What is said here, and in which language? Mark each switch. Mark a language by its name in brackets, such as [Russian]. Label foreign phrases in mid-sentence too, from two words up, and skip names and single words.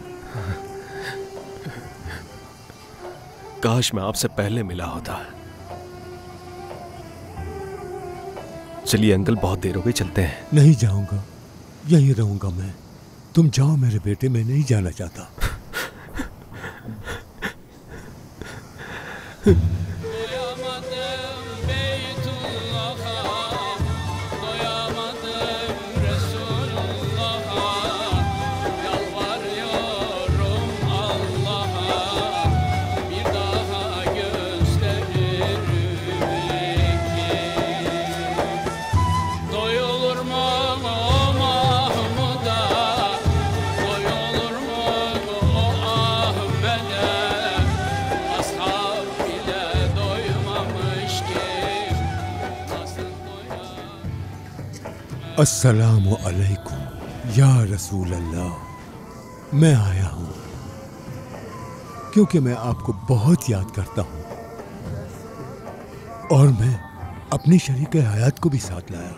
[Hindi] काश मैं आपसे पहले मिला होता। चलिए अंकल, बहुत देर हो गई, चलते हैं। नहीं जाऊंगा, यहीं रहूंगा मैं। तुम जाओ मेरे बेटे, मैं नहीं जाना चाहता। [Turkish] Doyamadım Beytullah'a, doyamadım Resulullah'a. Yalvarıyorum Allah'a, bir daha gösterir belki. Doyulur mu o Mahmud'a, doyulur mu o Ahmet'e? Ashab bile doymamış ki nasıl doyar? [Arabic] السلام عليكم يا رسول الله. [Hindi] मैं आया हूँ क्योंकि मैं आपको बहुत याद करता हूँ। और मैं अपनी शरीक हयात को भी साथ लाया।